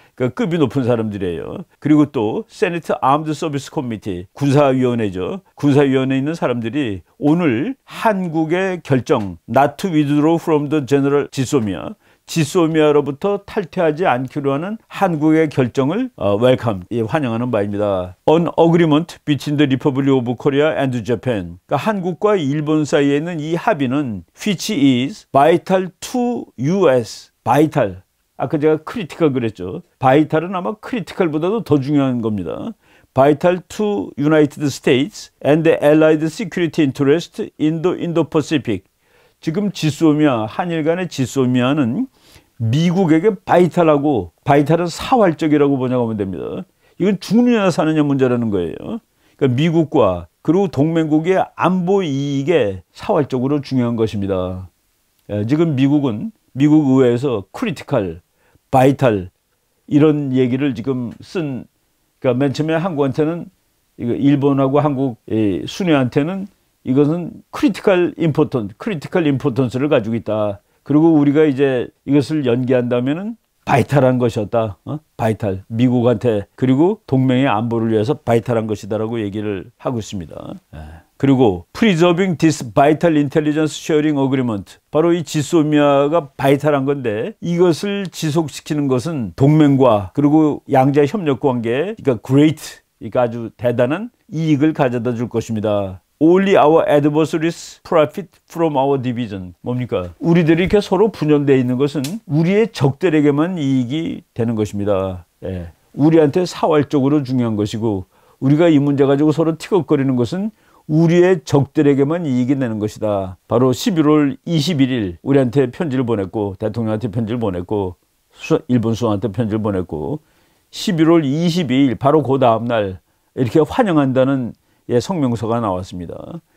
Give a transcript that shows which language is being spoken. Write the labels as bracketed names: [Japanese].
[Korean] 그러니까 급이 높은 사람들이에요. 그리고 또 세니트 아임드 서비스 커미티, 군사위원회죠. 군사위원회에 있는 사람들이 오늘 한국의 결정 [English] not to withdraw from the general [Korean] 지소미아, 지소미아로부터 탈퇴하지 않기로 하는 한국의 결정을 웰컴, 환영하는 바입니다. [English] An agreement between the Republic of Korea and Japan. [Korean] 그러니까 한국과 일본 사이에 있는 이 합의는 [English] which is vital to US. vital. [Korean] 아까 제가 critical 그랬죠. vital은 아마 critical보다도 더 중요한 겁니다. [English] vital to United States and the allied security interest in the Indo-Pacific. [Korean] 지금 지소미아, 한일 간의 지소미아는 미국에게 바이탈하고, 바이탈은 사활적이라고 번역하면 됩니다. 이건 죽느냐 사느냐 문제라는 거예요. 그러니까 미국과 그리고 동맹국의 안보 이익에 사활적으로 중요한 것입니다. 지금 미국은 미국 의회에서 크리티컬, 바이탈 이런 얘기를 지금 쓴, 그러니까 맨 처음에 한국한테는 일본하고 한국 순회한테는 이것은 크리티컬 임포턴스를 가지고 있다. 그리고 우리가 이제 이것을 연기한다면은 바이탈한 것이었다. 바이탈. 미국한테, 그리고 동맹의 안보를 위해서 바이탈한 것이다라고 얘기를 하고 있습니다. [English] 그리고 Preserving this vital intelligence sharing agreement. [Korean] 바로 이 지소미아가 바이탈한 건데, 이것을 지속시키는 것은 동맹과 그리고 양자 협력 관계, 그러니까 great, 그러니까 아주 대단한 이익을 가져다 줄 것입니다. [English] Only our adversaries profit from our division. [Korean] 뭡니까? 우리들이 이렇게 서로 분열되어 있는 것은 우리의 적들에게만 이익이 되는 것입니다. 우리한테 사활적으로 중요한 것이고, 우리가 이 문제 가지고 서로 티격거리는 것은 우리의 적들에게만 이익이 되는 것이다. 바로 11월 21일 우리한테 편지를 보냈고, 대통령한테 편지를 보냈고, 일본 수상한테 편지를 보냈고, 11월 22일 바로 그 다음날 이렇게 환영한다는 성명서가 나왔습니다.